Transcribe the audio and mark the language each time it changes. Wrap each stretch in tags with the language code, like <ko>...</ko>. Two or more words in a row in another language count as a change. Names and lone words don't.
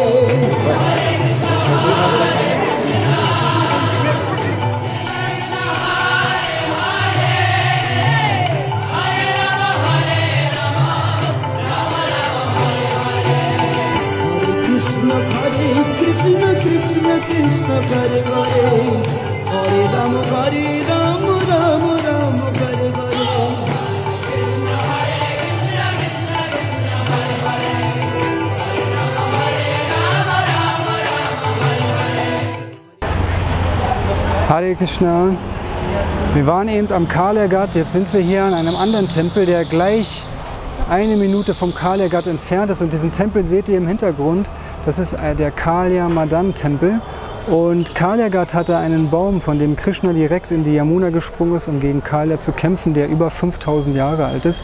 <sa>कृष्ण कृष्ण कृष्ण हरे हरे हरे राम राम राम हरे हरे हरे कृष्ण.</sa> <de>Wir waren eben am Kalia-Ghat, jetzt sind wir hier an einem anderen Tempel, der gleich 1 Minute vom Kalia-Ghat entfernt ist. Und diesen Tempel seht ihr im Hintergrund, das ist der Kalia Madan Tempel. Und Kalia-Ghat hatte einen Baum, von dem Krishna direkt in die Yamuna gesprungen ist, um gegen Kalia zu kämpfen, der über 5000 Jahre alt ist.</de>